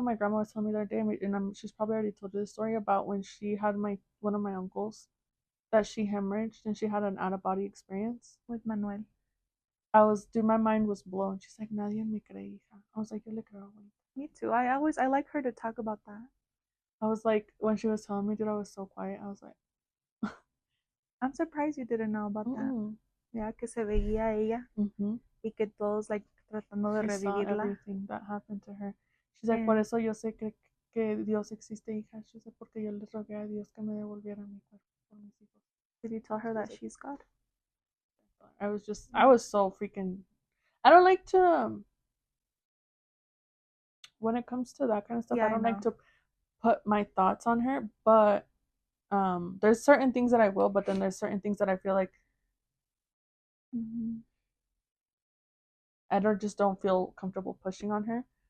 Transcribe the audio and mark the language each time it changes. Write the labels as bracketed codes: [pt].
[en] My grandma was telling me the other day, and she's probably already told you the story about when she had one of my uncles that she hemorrhaged and she had an out of body experience. With Manuel. Dude, my mind was blown. She's like, [es] nadie me cree, hija. [en] I was like, [es] yo le creo, güey. [en] Me too. I like her to talk about that. I was like, when she was telling me, dude, I was so quiet. I was like, I'm surprised you didn't know about that. [es] Yeah, que se veía ella y que todos like tratando de [en] she saw [es] revivirla. [en] Everything that happened to her. She's like, [es] por eso yo sé que Dios existe, hija. [en] She said, [es] porque yo le rogué a Dios que me devolviera mi cuerpo por mis hijos. [en] Did you tell her that she's God? I was so freaking. I don't like to. When it comes to that kind of stuff, Yeah, I don't like to put my thoughts on her. But there's certain things that I will, but then there's certain things that I feel like I don't feel comfortable pushing on her.